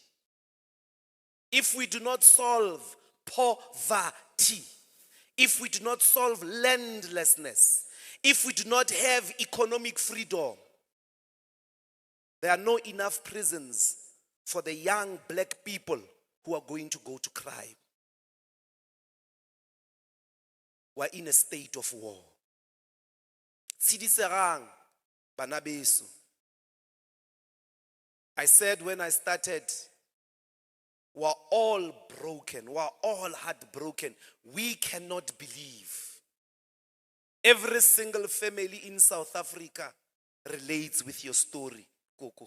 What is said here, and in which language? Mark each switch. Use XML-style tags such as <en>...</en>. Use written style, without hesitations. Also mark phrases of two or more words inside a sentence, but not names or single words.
<en>If we do not solve poverty, if we do not solve landlessness, if we do not have economic freedom, there are not enough prisons for the young black people who are going to go to crime. We're in a state of war.</en> <st>Tsidiserang, bana beso.</st> <en>I said when I started, we're all broken, we're all heartbroken. We cannot believe. Every single family in South Africa relates with your story, Coco.</en>